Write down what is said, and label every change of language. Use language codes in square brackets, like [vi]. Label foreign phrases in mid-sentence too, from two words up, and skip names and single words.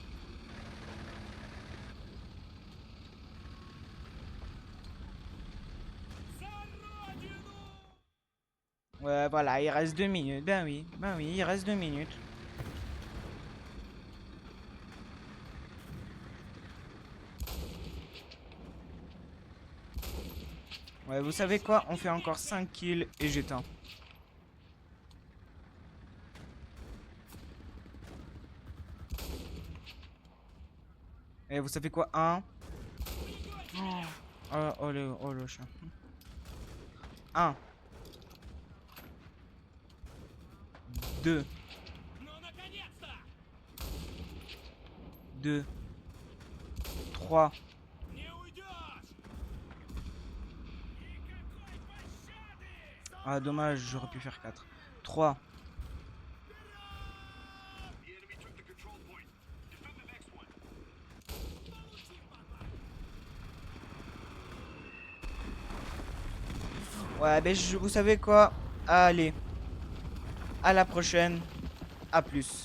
[ru] За родину! [fr] Ouais, voilà, il reste 2 minutes. Ben oui, il reste 2 minutes. Ouais, vous savez quoi? On fait encore 5 kills et j'éteins. Et vous savez quoi? Un. Oh le chien. Un. 2. [ru] Ну, наконец-то! [fr] 2. 3. [ru] Не уйдешь! Никакой пощады! [fr] Ah, dommage, j'aurais pu faire 4. 3. [en] The enemy took the control point. Defend the next one. [ru] Получи, папа! [fr] Ouais, ben vous savez quoi? Allez. À la prochaine. À plus.